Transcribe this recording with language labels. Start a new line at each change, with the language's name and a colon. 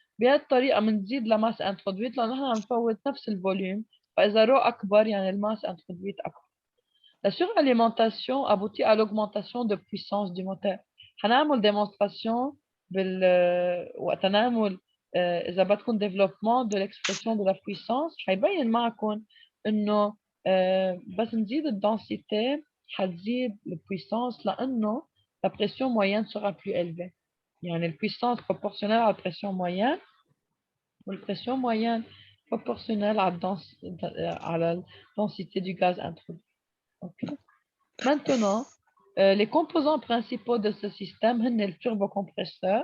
Arabic: بهذه الطريقة بنزيد
French: la masse introduite
Arabic: لأنه نحن عم نفوت نفس الفوليوم، فإذا رو أكبر يعني الماس introduite أكبر.
French: La suralimentation aboutit à l'augmentation de puissance du moteur.
Arabic: هنعمل démonstration وقت نعمل إذا بدكم
French: développement de l'expression de la puissance
Arabic: حيبين معكم إنه بس نزيد الدنسيتي حتزيد البويسانس لأنه
French: la pression moyenne sera plus élevée. يعني la puissance proportionnelle à la pression moyenne ou la pression moyenne proportionnelle à la densité du gaz introduit. Okay. Maintenant, les composants principaux de ce système sont le turbocompresseur.